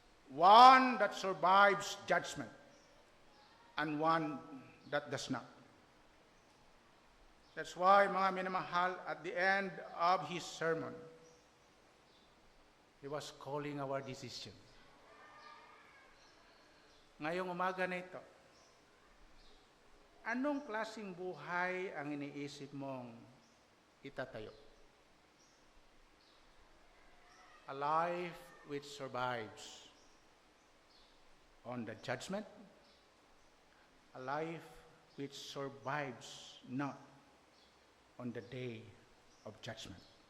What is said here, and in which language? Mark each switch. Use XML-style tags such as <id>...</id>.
<en>One that survives judgment, and one that does not. That's why,</en> <tl>mga minamahal,</tl> <en>at the end of his sermon, he was calling our decision.</en> <tl>Ngayong umaga na ito, anong klaseng buhay ang iniisip mong itatayo?</tl> <en>A life which survives on the judgment, a life which survives not on the day of judgment.</en>